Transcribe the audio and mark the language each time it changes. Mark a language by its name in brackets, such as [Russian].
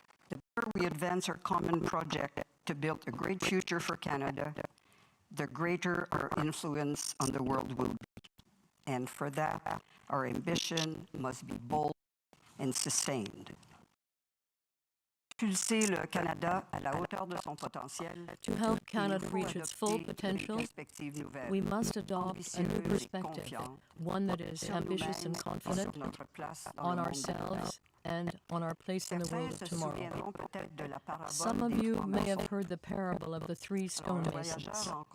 [English] The more we advance our common project to build a great future for Canada, the greater our influence on the world will be. And for that, our ambition must be bold and sustained. [French] Impulser le Canada à la hauteur de son potentiel. [English] To help Canada reach its full potential, we must adopt a new perspective, one that is ambitious and confident on ourselves and on our place in the world of tomorrow. Some of you may have heard the parable of the three stonemasons.